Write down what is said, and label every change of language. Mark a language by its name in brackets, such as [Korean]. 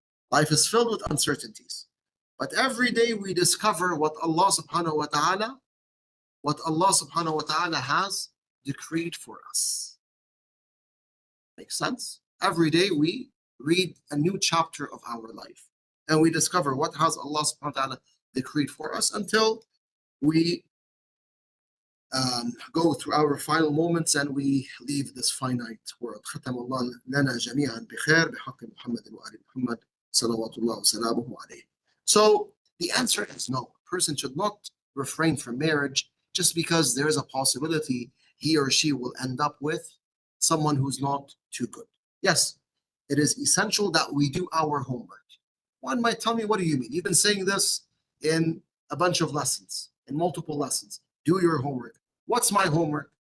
[English] Life is filled with uncertainties. But every day we discover what Allah subhanahu wa ta'ala has decreed for us. Makes sense? Every day we read a new chapter of our life and we discover what has Allah subhanahu wa ta'ala decreed for us until we go through our final moments and we leave this finite world. [Arabic] ختم الله لنا جميعا بخير بحق محمد وآل محمد صلوات الله وسلامه عليه. [English] So The answer is no. A person should not refrain from marriage just because there is a possibility he or she will end up with someone who's not too good. Yes, it is essential that we do our homework. One might tell me, what do you mean? You've been saying this in a bunch of lessons, in multiple lessons. Do your homework. What's my homework?